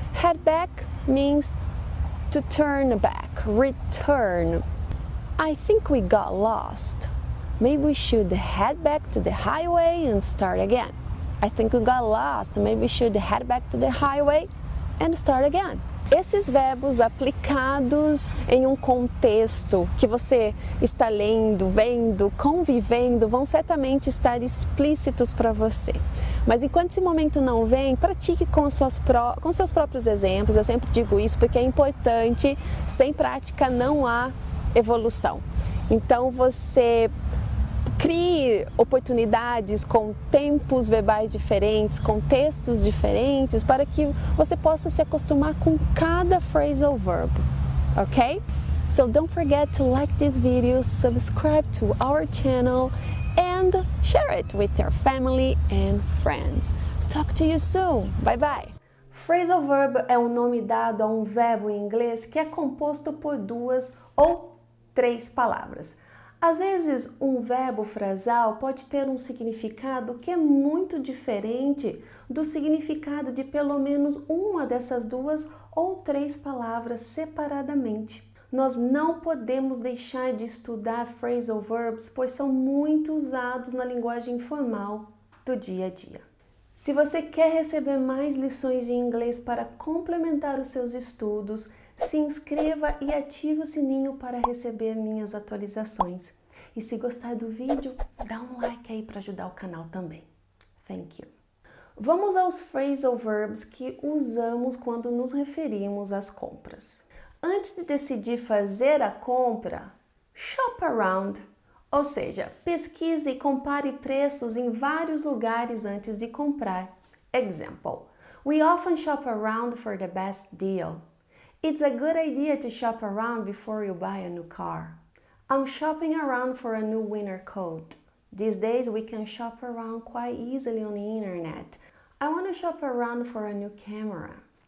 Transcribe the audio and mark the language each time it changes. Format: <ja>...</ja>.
<en>Head back means to turn back, return. I think we got lost. Maybe we should head back to the highway and start again. I think we got lost. Maybe we should head back to the highway and start again.</en> <pt>Esses verbos aplicados em um contexto que você está lendo, vendo, convivendo, vão certamente estar explícitos para você. Mas enquanto esse momento não vem, pratique com seus próprios exemplos. Eu sempre digo isso porque é importante, sem prática não há evolução. Então você crie oportunidades com tempos verbais diferentes, contextos diferentes, para que você possa se acostumar com cada phrasal verb, ok?</pt> <en>So don't forget to like this video, subscribe to our channel, and share it with your family and friends. Talk to you soon. Bye bye.</en> <pt>Phrasal verb é o nome dado a um verbo em inglês que é composto por 2 ou 3 palavras. Às vezes, um verbo frasal pode ter um significado que é muito diferente do significado de pelo menos uma dessas 2 ou 3 palavras separadamente. Nós não podemos deixar de estudar phrasal verbs, pois são muito usados na linguagem informal do dia a dia. Se você quer receber mais lições de inglês para complementar os seus estudos, se inscreva e ative o sininho para receber minhas atualizações. E se gostar do vídeo, dá um like aí para ajudar o canal também.</pt> <en>Thank you.</en> <pt>Vamos aos phrasal verbs que usamos quando nos referimos às compras. Antes de decidir fazer a compra, shop around. Ou seja, pesquise e compare preços em vários lugares antes de comprar.</pt> <en>Example: we often shop around for the best deal. It's a good idea to shop around before you buy a new car. I'm shopping around for a new winter coat. These days we can shop around quite easily on the internet. I want to shop around for a new camera.</en>